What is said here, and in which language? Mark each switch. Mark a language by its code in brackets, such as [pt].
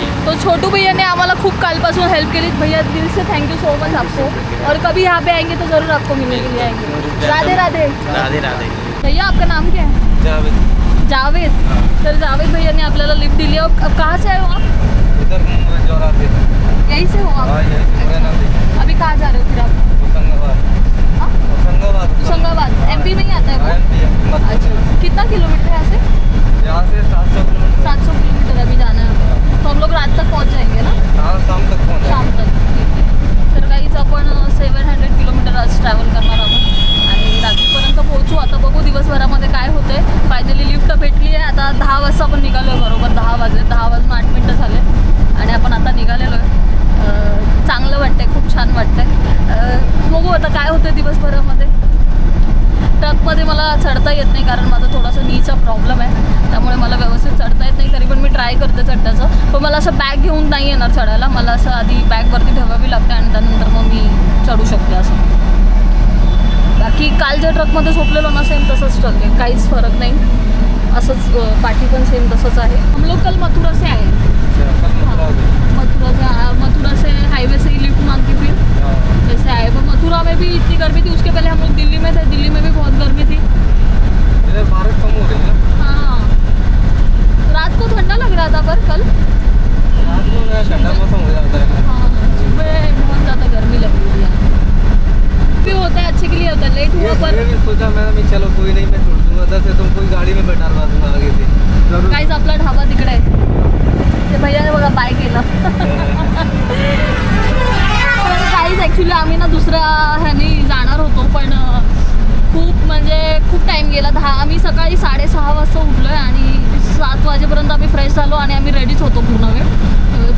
[mr] तो छोटू भैया ने आम्हाला खूप कालपासून हेल्प केली. [hi] भैया दिल से थैंक यू सो मच आपको. और कभी यहाँ पे आएंगे तो ज़रूर आपको मिलने के लिए आएंगे. राधे राधे. राधे राधे. भैया आपका नाम क्या है? जावेद. जावेद. [mr] तर जावेद भैया ने आपल्याला लिफ्ट दिली. [hi] अब कहाँ से आए हो आप? इधर जोरा से. यहीं से हो आप? हाँ यहीं से. अभी कहाँ जा रहे हो फिर आप? होशंगाबाद. होशंगाबाद MP में ही आता है वो? अच्छा. कितना किलोमीटर है यहाँ से 700 किलोमीटर. 700 किलोमीटर अभी जाना है. तो हम लोग रात तक पहुँच जाएंगे ना? हाँ शाम तक पहुँच. शाम तक. [mr] तर काहीच आपण 700 किलोमीटर आज ट्रॅव्हल करणार आहोत आणि रात्रीपर्यंत पोहोचू. आता बघू दिवसभरामध्ये काय होते. फायनली लिफ्ट भेटली आहे. आता 10 वाजता आपण निघालो आहे. बरोबर 10 वाजले. 10 वाजून 8 मिनटं झाले आणि आपण आता निघालेलो आहे. चांगलं वाटतंय, खूप छान वाटतंय. बघू आता काय होतं दिवसभरामध्ये. ट्रकमध्ये मला चढता येत नाही कारण माझा थोडासा नीचा प्रॉब्लेम आहे. त्यामुळे मला व्यवस्थित चढता येत नाही. तरी पण मी ट्राय करते चढण्याचं. पण मला असं बॅग घेऊन नाही येणार चढायला. मला असं आधी बॅगवरती ठेवावी लागते आणि त्यानंतर मग मी चढू शकते असं. बाकी काल ज्या ट्रकमध्ये झोपलेलो ना सेम तसंच ट्रक आहे, काहीच फरक नाही. असंच पाठी पण सेम तसंच आहे. [hi] हम लोग कल मथुरा से आए. मथुरा से हाईवे से ही लिफ्ट मांगती फिर जैसे आए. वो मथुरा में भी इतनी गर्मी थी. उसके पहले हम लोग दिल्ली में थे. दिल्ली में भी बहुत गर्मी थी. इधर बारिश कम हो रही है. हाँ रात को ठंडा लग रहा था पर कल रात को ठंडा मौसम हो जाता है. हाँ सुबह बहुत ज़्यादा गर्मी लग रही है. भी होता है अच्छे के लिए होता है. लेट हुआ पर मैंने सोचा मैं चलो कोई नहीं मैं छोड़ दूँगा. उधर से तुम कोई गाड़ी में बैठा दूँगा आगे से. [mr] काहीच आपला ढाबा तिकडे आहे. ते भैयाने बघा बाय केलं. काहीच ॲक्च्युली आम्ही ना दुसऱ्या ह्यानी जाणार होतो पण खूप म्हणजे खूप टाईम गेला. आम्ही सकाळी 6:30 वाजता उठलो आहे आणि 7 वाजेपर्यंत आम्ही फ्रेश झालो आणि आम्ही रेडीच होतो पूर्ण वेळ.